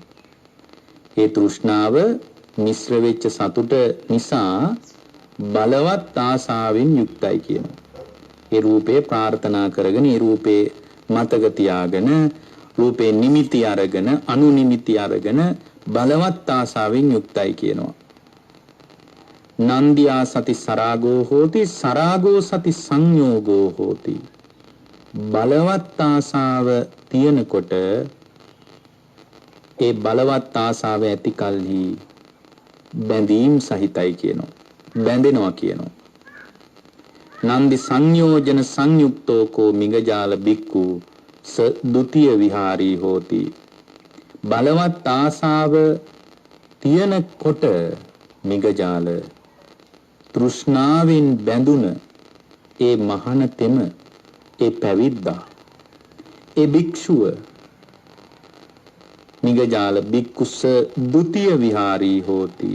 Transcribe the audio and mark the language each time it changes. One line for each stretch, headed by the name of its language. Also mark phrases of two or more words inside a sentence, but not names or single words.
Sinhala: ඒ තෘෂ්ණාව මිශ්‍ර වෙච්ච සතුට නිසා බලවත් ආසාවෙන් යුක්තයි කියනවා. ඒ රූපේ ප්‍රාර්ථනා කරගෙන, ඒ රූපේ මතක තියාගෙන, රූපේ නිමිති අරගෙන, අනු නිමිති අරගෙන බලවත් ආසාවෙන් යුක්තයි කියනවා.
Pali: නන්දියා සති සරාගෝ හෝති සරාගෝ සති සංයෝගෝ හෝති.
Sinhala: බලවත් ආසාව තියෙනකොට ඒ බලවත් ආසාව ඇති කල්හි බැඳීම් සහිතයි කියනවා. බැඳෙනවා කියනවා.
Pali: නන්දි සංයෝජන සංයුක්තෝ කෝ මිගජාල බික්කු ස ဒ ුතිය විහාරී හෝති.
Sinhala: බලවත් ආසාව තියෙනකොට මිගජාල තෘෂ්ණාවෙන් බැඳුන ඒ මහානතෙම, ඒ පැවිද්දා, ඒ භික්ෂුව
Pali: මිගජාල බික්කුස්ස ဒ ුතිය විහාරී හෝති.